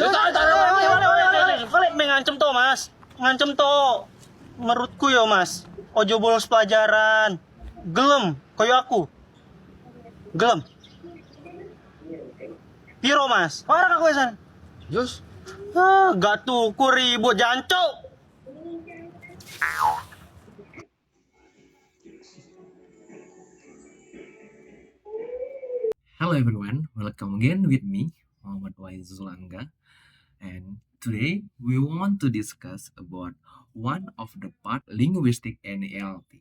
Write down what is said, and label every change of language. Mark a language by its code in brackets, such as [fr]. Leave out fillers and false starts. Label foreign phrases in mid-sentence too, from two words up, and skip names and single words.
[jv] Balik mengancem to, Mas. Ngancem to. Menurutku yo, Mas. Ojo bolos pelajaran. Gelem koyo aku. Gelem. Piro, Mas? Ora aku wesan. Yus. Gak tuku ribut jancuk. [en] Hello everyone, welcome again with me, Muhammad Wahid Zulanga, and today we want to discuss about one of the part linguistic and NLP.